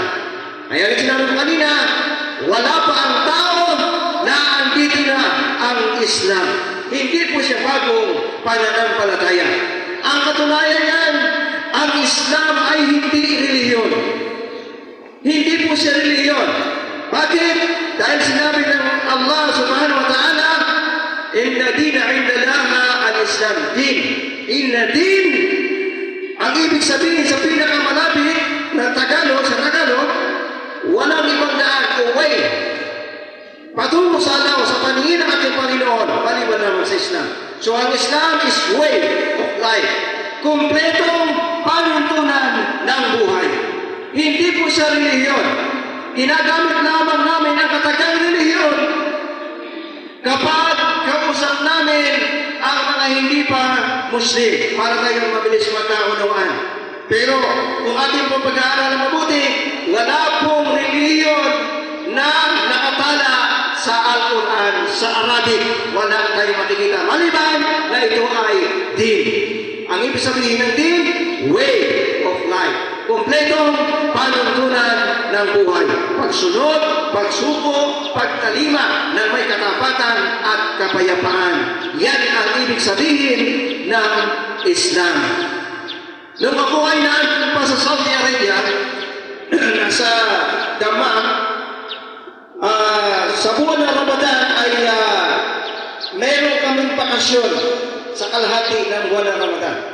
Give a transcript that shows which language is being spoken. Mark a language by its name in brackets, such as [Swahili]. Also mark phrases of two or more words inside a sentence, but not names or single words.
[Filipino] Kaya sinabi ko kanina, wala pa ang tao na andito na ang Islam. Hindi po siya bagong pananampalataya. Ang katunayan yan, ang Islam ay hindi relihiyon. Hindi po siya relihiyon. Bakit? Dahil sinabi ng [Arabic] الله سبحانه وتعالى, دين عند الله الإسلام. [Filipino] Din. [Arabic] إن دين. [Filipino] Ang ibig sabihin sa pinakamalapit na Tagalog, sa Tagalog, walang ibang daan o way patungo sa Allah, sa paningin ng ating Panginoon, maliban naman sa Islam. So ang Islam [English] is way of life. [Filipino] Kompletong panuntunan ng buhay. Hindi po siya relihiyon. Ginagamit lamang namin ang katagang relihiyon kapag kausap namin ang mga hindi pa Muslim para tayong mabilis magkaunawaan. Pero kung ating po pag-aaral mabuti, wala pong relihiyon na nakatala sa Al-Quran, sa Arabic, wala tayong makikita. Maliban na ito ay din. Ang ibig sabihin ng din, [English] way of life. [Filipino] Kompletong panuntunan ng buhay. Pagsunod, pagsuko, pagtalima na may katapatan at kapayapaan. Yan ang ibig sabihin ng Islam. Nung ako ay nandun pa sa Saudi Arabia, nasa Dammam, sa buwan ng Ramadan ay meron kaming bakasyon sa kalahati ng buwan ng Ramadan.